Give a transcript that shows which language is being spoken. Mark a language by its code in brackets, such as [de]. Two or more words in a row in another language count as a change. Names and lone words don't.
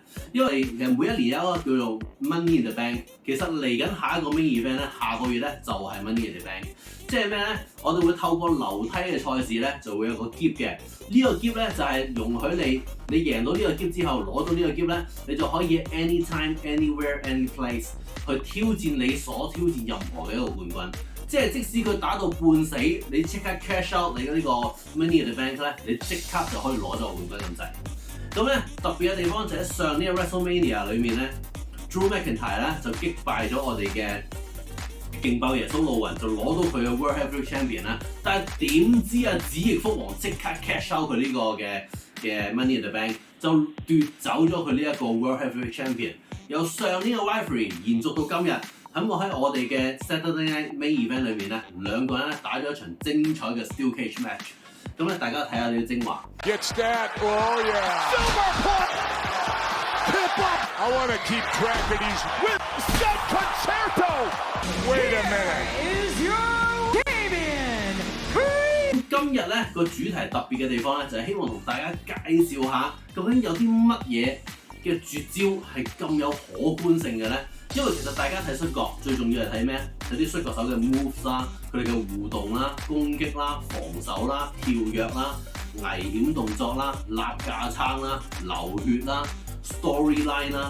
[yue] 因為其實每一年有一個叫做 Money in the Bank，其實嚟緊下一個 [en] Main Event [yue] 咧，下個月咧就係 Money in the Bank。即係咩咧？我哋會透過樓梯嘅賽事咧，就會有個喼嘅。呢個喼咧就係容許你贏到呢個喼之後，攞到呢個喼咧，你就可以 [en] anytime、anywhere、any place [yue] 去挑戰你所挑戰任何嘅一個冠軍。即係即使佢打到半死，你即刻 [en] cash out [yue] 你嘅呢個 Money in the Bank 咧，你即刻就可以攞咗個冠軍咁滯。咁咧特別嘅地方就喺上年嘅 WrestleMania 裏面咧 ，Drew McIntyre 咧就擊敗咗我哋嘅勁爆耶穌路雲，就攞到佢嘅 [en] World Heavyweight Champion [yue] 啦。但係點知啊，子翼福王即刻 [en] cash out [yue] 佢呢個嘅 Money in the Bank，就奪走咗佢呢一個 [en] World Heavyweight Champion。 [yue] 由上年嘅 rivalry 延續到今日，喺我哋嘅 Saturday Night Main Event 裏面咧，兩個人咧打咗一場精彩嘅 [en] Steel Cage Match。 [yue] 咁咧，大家睇下呢啲精華。 [en] I want to keep track of these with set concerto. Wait [yue] 咧個主題特別嘅地方咧，就係希望同大家介紹下究竟有啲乜嘢嘅絕招係咁有可觀性嘅咧。因為其實大家睇摔角最重要係睇咩？睇啲摔角手嘅 moves 啦，佢哋嘅互動啦、攻擊啦、防守啦、跳躍啦、危險動作啦、立架撐啦、流血啦、storyline 啦。